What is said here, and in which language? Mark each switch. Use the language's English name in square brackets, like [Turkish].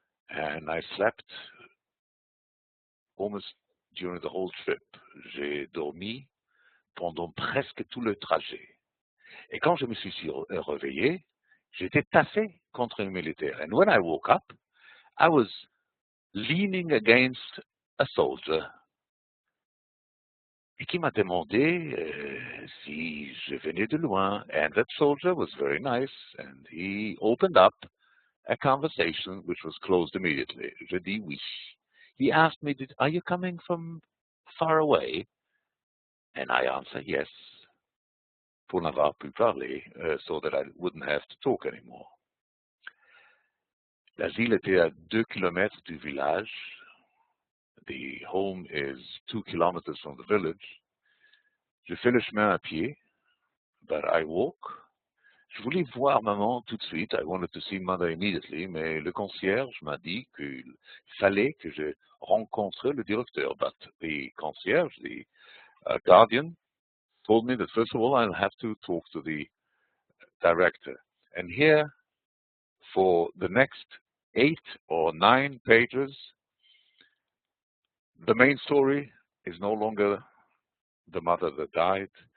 [English] And I slept almost during the whole trip. [French] J'ai dormi pendant presque tout le trajet. Et quand je me suis réveillé, j'étais tassé contre un militaire. [English] And when I woke up, I was leaning against a soldier. [French] Et qui m'a demandé si je venais de loin. [English] And that soldier was very nice, and he opened up a conversation which was closed immediately. [French] Je dis oui. [English] He asked me, are you coming from far away? And I answered yes, [French] pour n'avoir pu parler, [English] so that I wouldn't have to talk anymore. [French] L'asile était à 2 kilomètres du village. [English] The home is 2 kilometers from the village. [French] Je fais le chemin à pied, [English] but I walk. [French] Je voulais voir maman tout de suite. [English] I wanted to see mother immediately, [French] mais le concierge m'a dit qu'il fallait que je rencontre le directeur. [English] But the concierge, the guardian, told me that first of all I'll have to talk to the director. And here, for the next 8 or 9 pages, the main story is no longer the mother that died.